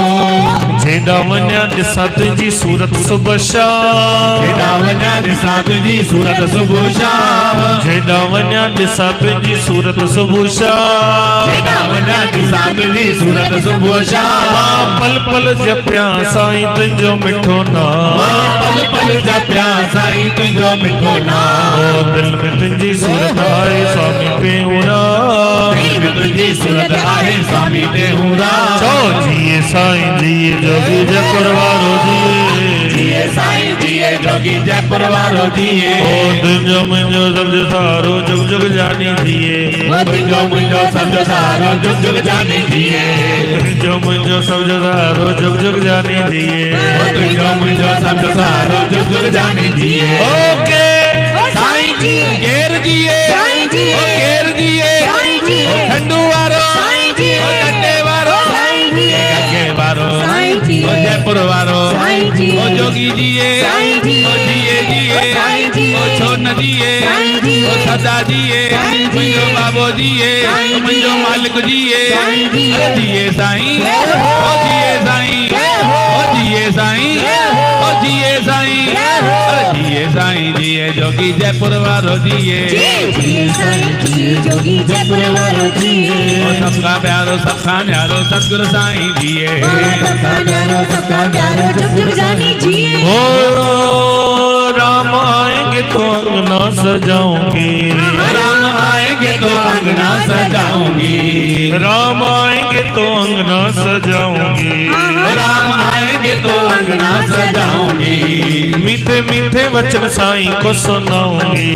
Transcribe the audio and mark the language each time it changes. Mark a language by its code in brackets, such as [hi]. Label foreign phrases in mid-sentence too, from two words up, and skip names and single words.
[sd] जेॾा वञा ॾिसां तुंहिंजी सूरत सुबुह शाम हेॾा वञा ॾिसां तुंहिंजी सूरत सुबुह शाम जेॾा वञा ॾिसां तुंहिंजी सूरत सुबुह शाम हेॾा वञा ॾिसां तुंहिंजी सूरत सुबुह शाम पल पल जपिया साईं तुंहिंजो मिठो नाम पल पल जपिया साईं तुंहिंजो मिठो नाम ओ दिल में तुंहिंजी सूरत आहे स्वामी टेऊंराम दिल में तुंहिंजी सूरत आहे स्वामी टेऊंराम चओ जिए साईं जिए जोगी जयपुर वारो जिए साईं जिए जोगी जयपुर वारो जिए ओ तुंहिंजो मुंहिंजो सभु सारो जुग जुग जानी जिए तुंहिंजो मुंहिंजो सभु सारो जुग जुग जानी जिए तुंहिंजो मुंहिंजो सभु सारो जुग जुग जानी जिए तुंहिंजो मुंहिंजो सभु सारो जुग जुग जानी जिए ओके साईं जी केर जिए साईं जी ओ केर जिए साईं जी खंडू वारो साईं जी ओ डंडे वारो साईं जी गंगे वारो साईं जी ओ जयपुर वारो साईं जी ओ जोगी जिए साईं जी ओ जिए जिए साईं जी ओ छोन जिए साईं जी ओ सदा जिए साईं जी मुंहिंजो बाबो जिए साईं जी मुंहिंजो मालिक जिए साईं जी जिए साईं ओ जिए साईं ओ जिए साईं ओ जिए साईं अरे जिए साईं जिए जोगी जयपुर वारो जिए जिए साईं जी जोगी जयपुर वारो जिए ओ सबका प्यारो सबका न्यारो सतगुरु साईं जिए सबका प्यारो जुग जुग जानी जिए [hi] ओ राम आएंगे तो अंगना सजाऊंगी राम आएंगे तो अंगना सजाऊंगी राम आएंगे तो अंगना सजाऊंगी राम आएंगे तो अंगना सजाऊंगी मीठे मीठे वचन साईं को सुनाऊंगी